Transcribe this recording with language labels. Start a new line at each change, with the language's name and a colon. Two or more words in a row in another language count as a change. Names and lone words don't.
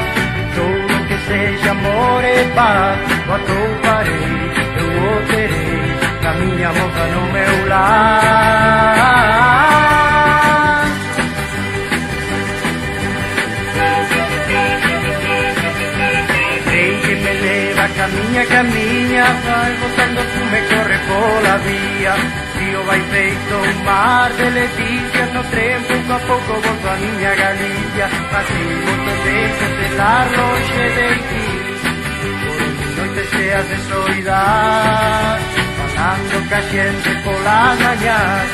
Portuguese: Tudo que seja amor e paz, eu trovarei, eu o terei, a minha moça no meu lar.
Galician: Caminha, caminha, vai botando fume, corre pola vía. Río vai feito un mar de leticias, no tren pouco a pouco volto a miña Galicia. Pasei moito tempo de lá longe de ti, por noites cheas de soidade, falando ca xente polas mañás.